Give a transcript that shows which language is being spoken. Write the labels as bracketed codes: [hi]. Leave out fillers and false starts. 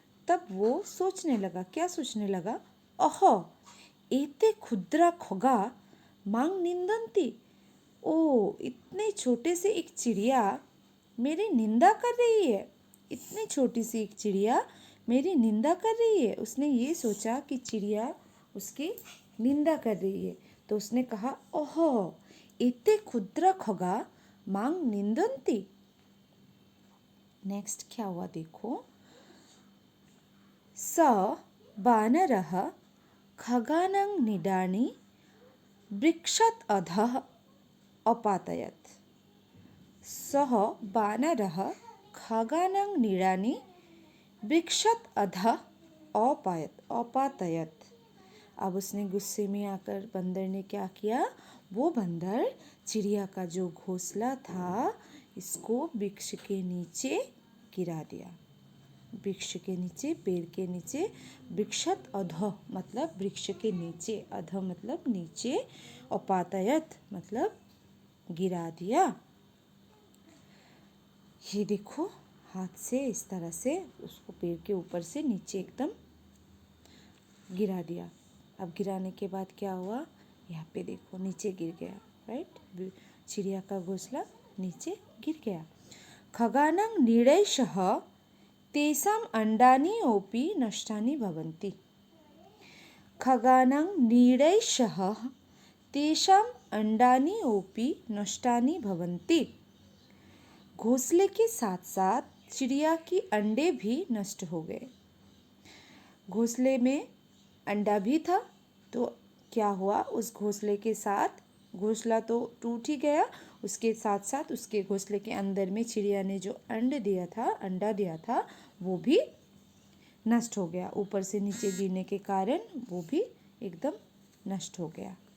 [hi] तब वो सोचने लगा, क्या सोचने लगा, [sa] अह एते क्षुद्रा खगा मां निंदन्ति, [hi] ओ इतने छोटे से एक चिड़िया मेरी निंदा कर रही है, इतनी छोटी सी एक चिड़िया मेरी निंदा कर रही है। उसने ये सोचा कि चिड़िया उसकी निंदा कर रही है, तो उसने कहा, [sa] ओहो एते क्षुद्रा खगा मां निंदन्ति। [hi] नेक्स्ट क्या हुआ देखो, [sa] स वानरः खगानां निडानि वृक्षात् अधः अपातयत्। सः वानरः खगानां निडानि वृक्षात् अधः अपातयत्। [hi] अब उसने गुस्से में आकर बंदर ने क्या किया, वो बंदर चिड़िया का जो घोंसला था इसको वृक्ष के नीचे गिरा दिया, वृक्ष के नीचे, पेड़ के नीचे, वृक्षात् अधः मतलब वृक्ष के नीचे, अधः मतलब नीचे, अपातयत् मतलब गिरा दिया। ये देखो हाथ से इस तरह से उसको पेड़ के ऊपर से नीचे एकदम गिरा दिया। अब गिराने के बाद क्या हुआ, यहाँ पे देखो नीचे गिर गया, राइट, चिड़िया का घोंसला नीचे गिर गया। [sa] खगानां निडैशः तेषाम् अंडानि अपि नष्टानि भवन्ति। खगानां निडैशः तेषाम् अंडानि अपि नष्टानि भवन्ति। [hi] घोंसले के साथ साथ चिड़िया की अंडे भी नष्ट हो गए। घोंसले में अंडा भी था, तो क्या हुआ, उस घोंसले के साथ घोंसला तो टूट ही गया, उसके साथ साथ उसके घोंसले के अंदर में चिड़िया ने जो अंडा दिया था वो भी नष्ट हो गया, ऊपर से नीचे गिरने के कारण वो भी एकदम नष्ट हो गया।